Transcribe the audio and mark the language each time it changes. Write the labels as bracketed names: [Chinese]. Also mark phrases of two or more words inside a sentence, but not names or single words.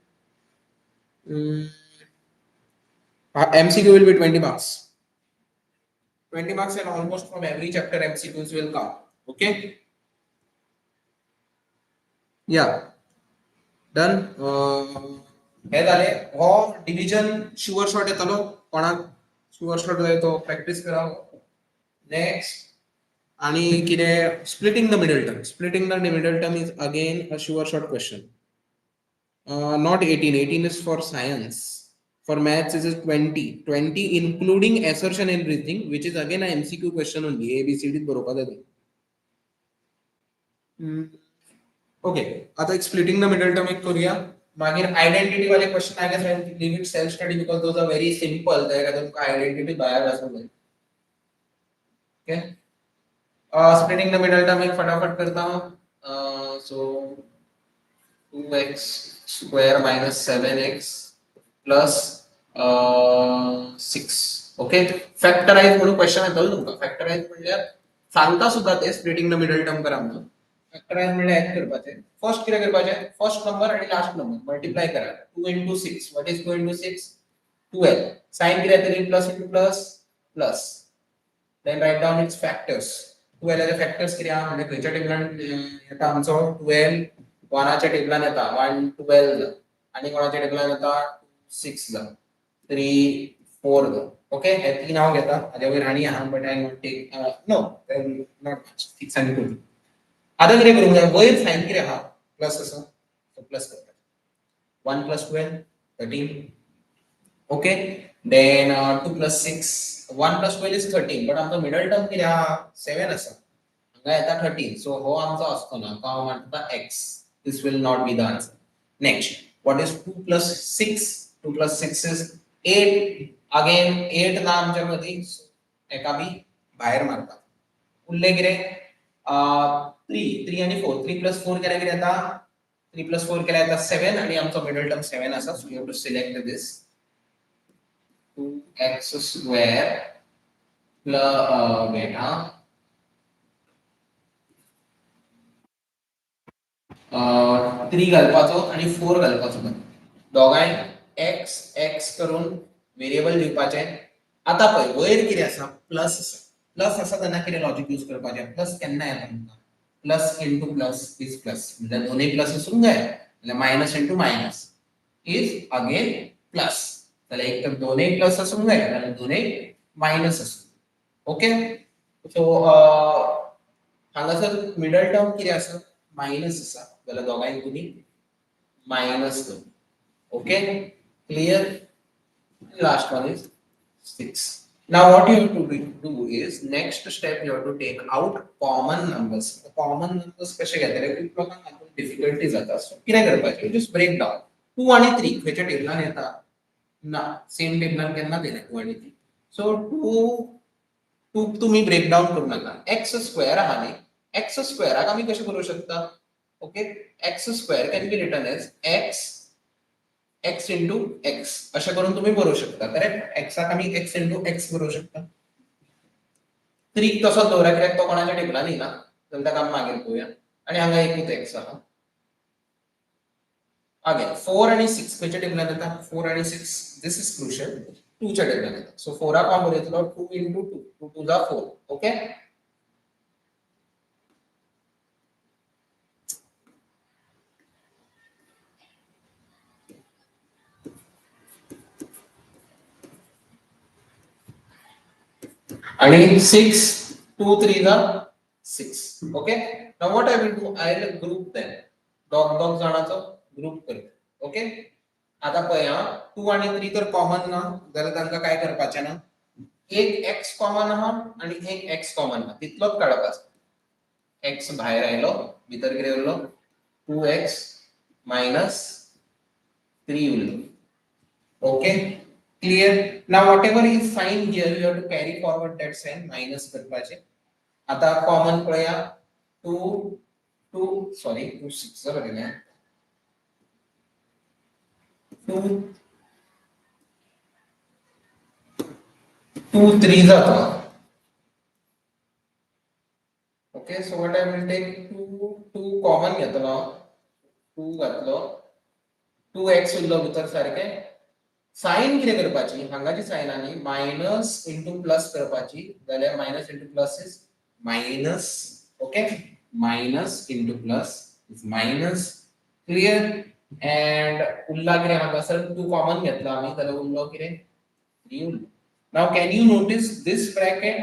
[English] MCQ will be 20 marks 20 marks and almost from every chapter MCQs will come okay yeah done [Konkani] हे झाले हो [English] division sure shot [Konkani] येतलो कोणाक [English] sure shot [Konkani] जाय तो प्रॅक्टिस करा नेक्स्ट आणि किरे [English] splitting the middle term is again a sure shot question not 18 is for science for maths is 20 including assertion and reasoning which is again a MCQ question only ABCD [Konkani] बरोबर आहे ओके आता एक [English] splitting the middle term [Konkani] एक करूया मागीर आयडेंटिटी वाले क्वेश्चन [English] I guess leave it self study because those are very simple [Konkani] त्याका तुमका आयडेंटिटी बाहेर आसूंक जाय ओके [English] splitting the middle term [Konkani] एक फटाफट [Hindi] करता हूं [English] so 2x square minus 7x plus 6 [Konkani] ओके फॅक्टराइज म्हणून क्वेश्चन येतलो तुमका फॅक्टराइज म्हणल्यार सांगता सुद्धा ते [English] splitting the middle term [Konkani] करा म्हणून फॅक्टराइज म्हणजे ऍड करपाचे फर्स्ट किती करपाचे [English] first number [Konkani] आणि [English] last number multiply [Konkani] करा [English] 2 into 6 what is 2 into 6 12 [Konkani] साइन किती तरी [English] plus into plus plus then write down its factors [Konkani] 12 चे फॅक्टर्स किती आहे म्हणजे खयच्या टेबलान येता आमचो 12 1च्या टेबलान येता 1 12 आणि कोणाच्या टेबलान येता 6 जा 3 4 जा ओके हे तीन नाव घेता हाच्या वयर आणि आहा [English] but I not take no not much [Konkani] 6 आणि 2 आता किती करूंक जाय वयर साइन किती आहा प्लस असो सो प्लस करता [English] 1 plus 12 13 okay then 2 plus 6 1 plus 12 is 13 but [Konkani] आमचो [English] middle term [Konkani] किती आहा 7 असा हांगा येता 13 सो हो आमचो असतो ना तो हांव म्हणटा [English] x this will not be the answer next what is 2 + 6 2 + 6 is 8 again 8 [Konkani] ना आमच्या मदी एका बी भायर मारता उरले कितें 3 आणि 4 3 + 4 केल्यार कितें येता 3 + 4 केल्यार येता 7 आणि आमचो [English] middle term [Konkani] 7 आसा [English] so you have to select this 2x² wait [Konkani] 3 घालपाचो आणि 4 घालपाचो दोगांय x x करून व्हेरिएबल दिवपाचे आता पळय वयर कितें आसा प्लस आसा तेन्ना कितें [English] logic use [Konkani] करपाचें प्लस केन्ना येता तुमकां [English] plus into plus is plus [Konkani] म्हणजे दोन्ही प्लस आसूंक जाय म्हणजे [English] minus into minus is again [Konkani] प्लस जाल्यार एक तर दोन्ही प्लस आसूंक जाय जाल्यार दोन्ही मायनस आसूं [English] okay so [Konkani] हांगासर [English] middle term [Konkani] कितें आसा मायनस आसा जाल्यार दोगांय दोनी मायनस [English] okay clear last one is 6 now what you have to do is next step you have to take out common numbers [Konkani] कशे घेतले खूप लोकांना डिफिकल्टी जाता सो कितें करपाचें [English] just break down [Konkani] 2 आणि 3 खंयच्या टेबलान येता ना सेम टेबलान केन्ना दिले 2 आणि 3 सो 2 तुम्ही [English] break down [Konkani] करू नाका x² आहा न्ही x² आमी कशें करू शकता ओके [English] x² can be written as x into x [Konkani] अशें करून तुम्ही बरोवू शकता करेक्ट x आमी [English] x into x [Konkani] बरोवू शकता 3 तसो दवरा कित्याक तो कोणाच्या टेबलान येना जाल्यार ताका आमी मागीर पळोवया आनी हांगा एकूच x आहा अगेन 4 आणि 6 खंयच्या टेबलान येता 4 आणि 6 [English] this is crucial [Konkani] 2 च्या टेबलान येता सो 4 हांव बरयतलो [English] 2 into 2 2 to the 4 okay [Konkani] आणि 6 2 3 जा [English] 6 okay now what I will do I will group them [Konkani] दोग जाणांचो ग्रुप करता ओके आता पळय 2 आणि 3 तर कॉमन ना जाल्यार तांकां काय करपाचें ना एक x कॉमन आहा आणि एक x कॉमन आहा तितलोच काडपाचो x भायर आयलो भितर कितें उरलो 2x - 3 उरलो ओके [English] clear now whatever is sign here you have to carry forward that sign [Konkani] minus करपाचे आता कॉमन पळया 2 2 सॉरी 2 6 बरयले 2 2 3 जाता ओके [English] so what I will take 2 2 [Konkani] कॉमन घेतलो 2 घातलो 2x उरलो भितर सारके साइन कितें करपाची हांगाची साइन आनी [English] minus into plus [Konkani] करपाची जाल्यार [English] minus into plus is minus okay minus into plus is minus clear and [Konkani] उरला कितें हांगासर 2 कॉमन घेतलो आमी जाल्यार उरलो कितें 3 उरलो [English] now can you notice this bracket